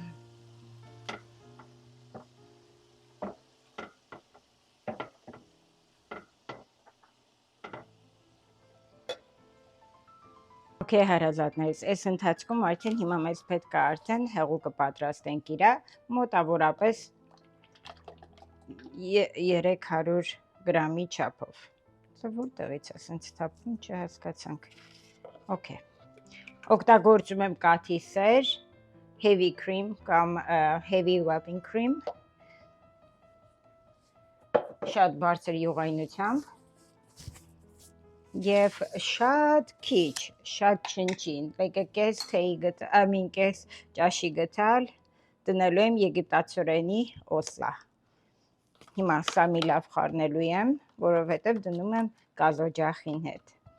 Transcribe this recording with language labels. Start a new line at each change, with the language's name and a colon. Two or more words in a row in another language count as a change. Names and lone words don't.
Armenian: Okay, հարազատներս, այս ընթացքում արդեն հիմա մեզ պետք է արդեն հեղուկը պատրաստենք իրա, մոտավորապես 300 գրամի չափով։ Որտեղից է սենց թափվում, չհասկացանք։ Okay, օգտագործում եմ կաթի սեր,
English: heavy cream կամ heavy whipping cream,
Armenian: շատ բարձր յուղայնությամբ և շատ քիչ, շատ չնչին, կես թեյի գտալ, կես ճաշի գտալ, դնելու եմ եգիպտացորենի օսլա։ Հիմա սա մի լավ խառնելու եմ, որովհետև դնում եմ գազօջախին հետ։